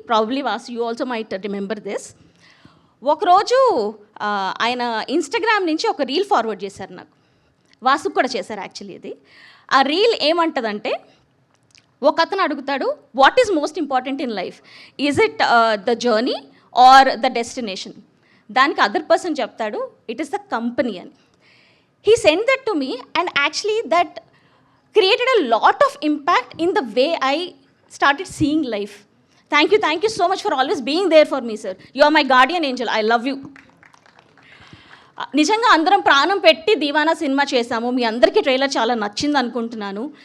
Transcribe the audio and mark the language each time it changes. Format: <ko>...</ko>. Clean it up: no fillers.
<en>Probably Vasu you also might remember this.</en> <te>ఒకరోజు ఆయన Instagram నుంచి ఒక రీల్ ఫార్వర్డ్ చేశారు నాకు. వాసుకు కూడా చేశారు యాక్చువల్లీ. ఇది ఆ రీల్ ఏమంటుందంటే, ఒక అతను అడుగుతాడు</te> <en>What is most important in life, is it the journey or the destination.</en> <te>దానికి అదర్ పర్సన్ చెప్తాడు</te> <en>it is the company</en> <te>అని.</te> <en>He sent that to me and actually that created a lot of impact in the way I started seeing life. Thank you so much for always being there for me, sir. You are my guardian angel. I love you.</en> <te>నిజంగా అందరం ప్రాణం పెట్టి Deewana cinema చేశాము. మీ అందరికీ trailer చాలా నచ్చింది అనుకుంటున్నాను.</te>